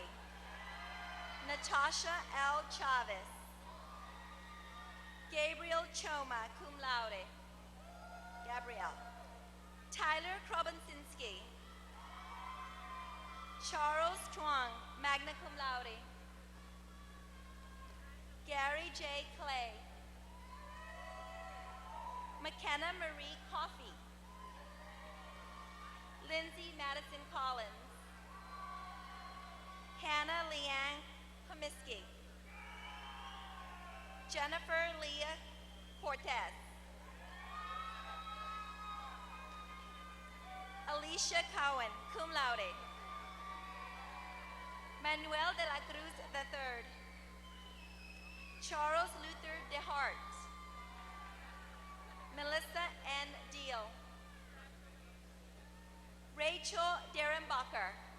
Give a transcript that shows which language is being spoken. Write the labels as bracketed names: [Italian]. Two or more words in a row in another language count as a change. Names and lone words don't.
[English] Natasha L. Chavez. Gabriel Choma, [Latin] cum laude. [English] Gabrielle. Tyler Krobinsinski. Charles Chuang, [Latin] magna cum laude. [English] Gary J. Clay. McKenna Marie Coffey. Lindsay Madison Collins. Hannah Leanne Comiskey. Jennifer Leah Cortez. Alicia Cowan, [Latin] cum laude. [English] Manuel de la Cruz III. Charles Luther DeHart. Melissa N. Deal. Rachel Derenbacher.